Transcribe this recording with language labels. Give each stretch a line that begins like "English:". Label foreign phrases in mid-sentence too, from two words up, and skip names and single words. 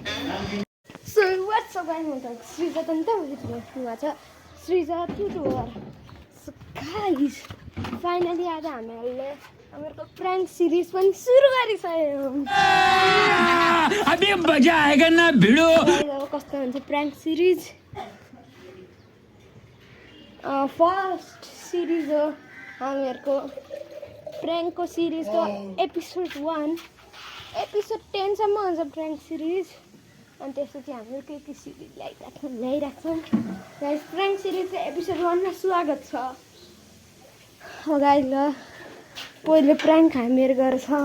English: So what's up guys, I'm Sriza Tanta Sriza tutor. So guys, finally
Nepali: आज हामीहरुको
English: prank series
Nepali: पनि सुरु गरिसक्यौं।
Hindi: अबे मजा आएगा ना भिडो।
Nepali: अब कस्तो हुन्छ
English: prank series? first series
Nepali: हो हामीहरुको prank को series को
English: episode 1 episode 10
Nepali: सम्म हुन्छ
English: prank series।
Nepali: अनि त्यसपछि हाम्रो के सिरिज ल्याइराख्छौँ गाइस। प्र्याङ्क सिरिजको एपिसोड 1 मा स्वागत छ। गाइस ल पहिले प्र्याङ्क हामीहरु गर्छौँ।